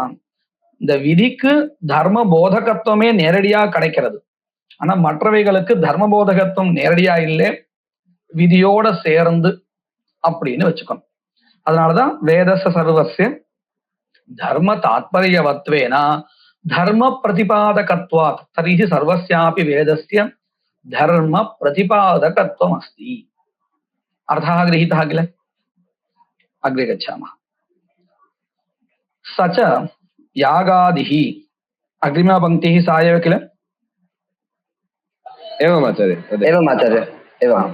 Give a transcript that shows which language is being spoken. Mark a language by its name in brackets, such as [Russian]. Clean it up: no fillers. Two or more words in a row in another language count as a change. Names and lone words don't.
[Tamil] இந்த விதிக்கு தர்ம போதகத்துவமே நேரடியா கிடைக்கிறது, ஆனா மற்றவைகளுக்கு தர்ம போதகத்துவம் நேரடியா இல்லை, விதியோட சேர்ந்து அப்படின்னு வச்சுக்கணும். [Sanskrit] அதனாலதான் वेदस्य सर्वस्य धर्म तात्पर्यवत्त्वेन धर्म प्रतिपादकत्वात् तर्हि सर्वस्यापि वेदस्य धर्म प्रतिपादकत्वम् अस्ति. अर्थः गृहीतः किल? अग्रे गच्छामः. स च यागादिः. अग्रिमपङ्क्तिः सा एव किल? एवम् आचार्य, एवम् आचार्य, एवम्.